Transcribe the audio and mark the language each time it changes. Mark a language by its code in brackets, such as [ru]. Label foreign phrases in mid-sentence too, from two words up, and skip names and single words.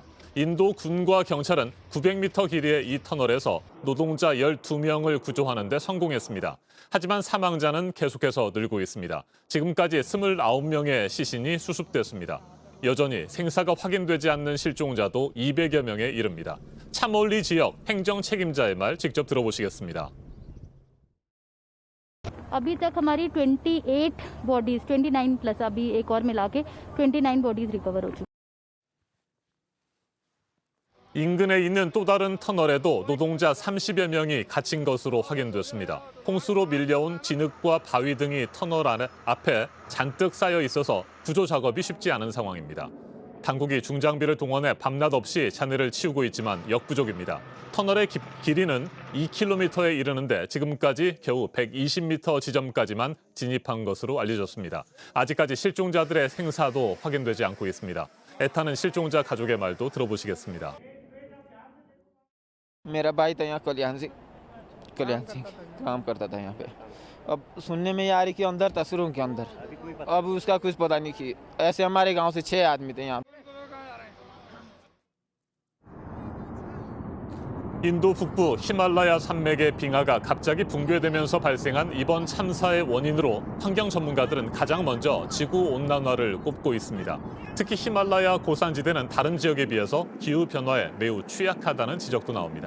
[ko] 인도 군과 경찰은 900m 길이의 이 터널에서 노동자 12명을 구조하는 데 성공했습니다. 하지만 사망자는 계속해서 늘고 있습니다. 지금까지 29명의 시신이 수습됐습니다. 여전히 생사가 확인되지 않는 실종자도 200여 명에 이릅니다. 차몰리 지역 행정 책임자의 말 직접 들어보시겠습니다. [hi] अभी तक हमारी 28 बॉडीज 29 प्लस अभी एक और मिला के 29 [en] bodies recover [hi] हो चुकी। [ko] 인근에 있는 또 다른 터널에도 노동자 30여 명이 갇힌 것으로 확인됐습니다. 홍수로 밀려온 진흙과 바위 등이 터널 앞에 잔뜩 쌓여 있어서 구조 작업이 쉽지 않은 상황입니다. 당국이 중장비를 동원해 밤낮 없이 잔해를 치우고 있지만 역부족입니다. 터널의 길이는 2km에 이르는데 지금까지 겨우 120m 지점까지만 진입한 것으로 알려졌습니다. 아직까지 실종자들의 생사도 확인되지 않고 있습니다. 애타는 실종자 가족의 말도 들어보시겠습니다. [hi] मेरा भाई था यहाँ कल्याण सिंह काम करता था यहाँ पे। अब सुनने में ये आ रही कि अंदर था, सुरंग के अंदर। अब उसका कुछ पता नहीं कि ऐसे हमारे गांव से 6 आदमी थे यहाँ। [ko] 인도 북부 히말라야 산맥의 빙하가 갑자기 붕괴되면서 발생한 이번 참사의 원인으로 환경 전문가들은 가장 먼저 지구 온난화를 꼽고 있습니다. 특히 히말라야 고산지대는 다른 지역에 비해서 기후 변화에 매우 취약하다는 지적도 나옵니다.